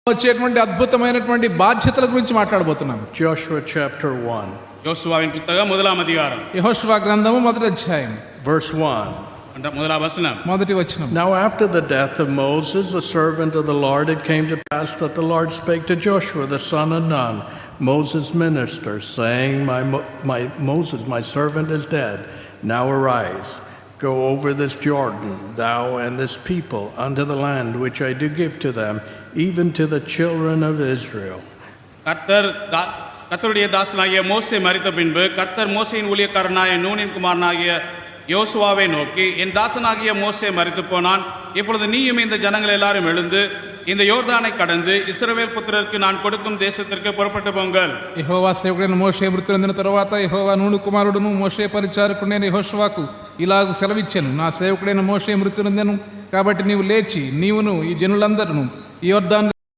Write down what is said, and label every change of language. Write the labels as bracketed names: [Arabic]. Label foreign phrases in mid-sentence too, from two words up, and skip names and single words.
[Telugu] వచ్చేటువంటి అద్భుతమైనటువంటి బాధ్యతల గురించి మాట్లాడబోతున్నాను. [English] Joshua chapter 1. [Tamil] யோசுவாவின் புத்தகம் முதலாம் அதிகாரம் [Telugu] యెహోషువ గ్రంథము మొదటి అధ్యాయం [English] Verse 1. [Tamil] முதலாம் வசனம். [Telugu] మొదటి వచనం. [English] Now after the death of Moses, the servant of the Lord, it came to pass that the Lord spake to Joshua, the son of Nun, Moses' minister, saying, Moses, my servant is dead. Now arise, go over this Jordan, thou and this people, unto the land which I do give to them, even to the children of Israel. [Tamil] கர்த்தருடைய தாசனாகிய மோசே மரித்த பின்பு கர்த்தர் மோசேயின் ஊழியக்காரனாகிய நூனின் குமாரனாகிய யோசுவாவை நோக்கி, என் தாசனாகிய மோசே மரித்து போனான், இப்பொழுது நீயும் இந்த ஜனங்கள் எல்லாரும் எழுந்து இந்த யோர்தானை கடந்து இஸ்ரவேல் புத்திரருக்கு நான் கொடுக்கும் தேசத்திற்கு புறப்பட்டு போங்கள். [Telugu] యెహోవా సేవకుడైన మోషే మృతి చెందిన తరువాత యెహోవా నూను కుమారుడును మోషే పరిచారకుడైన యెహోషువకు ఇలాగు సెలవిచ్చాను, నా సేవకుడైన మోషే మృతి చెందెను కాబట్టి నీవు లేచి నీవును ఈ జనులందరూ ఈ యొర్దాను